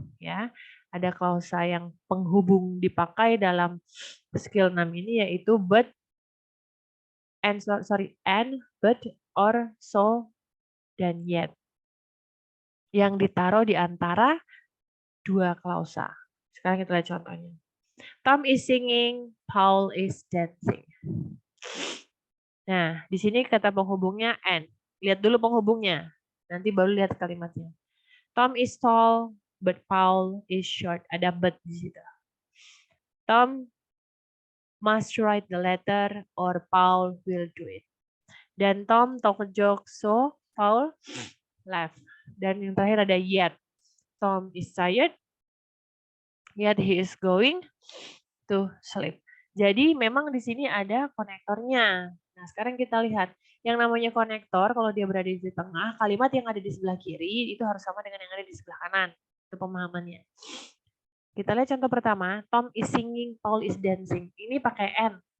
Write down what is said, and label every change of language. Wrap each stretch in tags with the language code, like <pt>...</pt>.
<id>Ya, ada klausa yang penghubung dipakai dalam skill 6 ini yaitu but, and, but, or, so, dan yet. Yang ditaruh di antara dua klausa. Sekarang kita lihat contohnya.</id> <en>Tom is singing, Paul is dancing.</en> <id>Nah, di sini kata penghubungnya and. Lihat dulu penghubungnya. Nanti baru lihat kalimatnya.</id> <en>Tom is tall, but Paul is short. Ada but di situ. Tom must write the letter or Paul will do it. Dan Tom talk a joke, so Paul laugh.</en> <id>Dan yang terakhir ada yet.</id> <en>Tom is tired, yet he is going to sleep.</en> <id>Jadi memang di sini ada konektornya. Nah, sekarang kita lihat. Yang namanya konektor, kalau dia berada di tengah, kalimat yang ada di sebelah kiri itu harus sama dengan yang ada di sebelah kanan. Itu pemahamannya. Kita lihat contoh pertama, Tom is singing, Paul is dancing. Ini pakai and.</id>